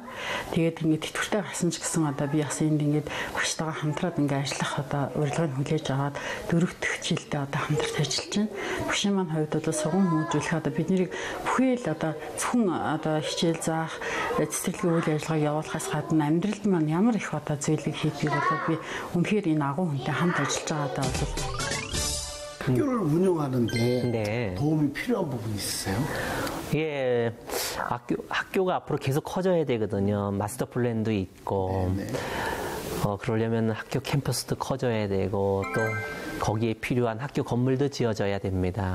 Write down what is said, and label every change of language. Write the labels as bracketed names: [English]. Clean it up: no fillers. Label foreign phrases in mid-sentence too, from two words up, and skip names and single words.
[Mongolian] Тэгээд ингэ тэтгэвртэй гарсан ч гэсэн одоо би бас энд ингэ багштайгаа хамтраад ингэ ажиллах одоо урилгыг хүлээж аваад дөрөвдөх жилдээ одоо хамтарч ажиллаж байна. Багшийн маань хувьд бол сургууль хүмүүжүүлэх одоо бидний бүхий л одоо зөвхөн одоо хичээл заах цэцэрлэгийн үйл ажиллагаа явуулахаас гадна амьдралд маань ямар их одоо зүйлийг хийдгийг бол би үнэхээр энэ агуу хүнтэй хамт ажиллаж байгаадаа бол [Korean] 학교를 운영하는데 네. 도움이 필요한 부분이 있으세요? 예, 학교가 앞으로 계속 커져야 되거든요. 마스터 플랜도 있고, 그러려면 학교 캠퍼스도 커져야 되고, 또 거기에 필요한 학교 건물도 지어져야 됩니다.